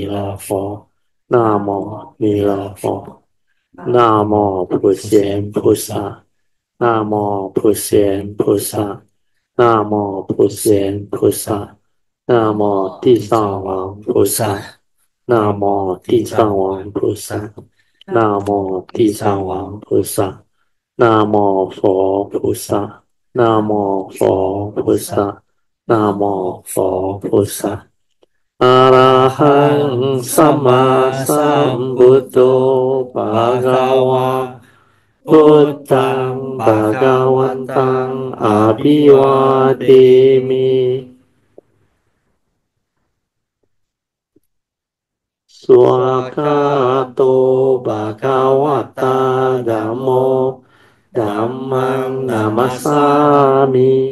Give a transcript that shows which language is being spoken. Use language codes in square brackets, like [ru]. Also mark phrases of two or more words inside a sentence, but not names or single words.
[zh] 勒佛。Namo 弥勒佛。Namo 普贤菩萨。Namo 普贤菩萨。Namo 普贤菩萨。Namo 地藏王菩萨。Namo 地藏王菩萨。Namo 地藏王菩萨。Namo 佛菩萨。Namo 佛菩萨。Namo 佛菩萨。 [pi] 阿拉汉萨玛萨布多巴嘎哇。 พุทธังภะคะวันตังอะภิวาเทมิสวากขาโตภะคะวะตาธัมโมธัมมังนามัสสามิ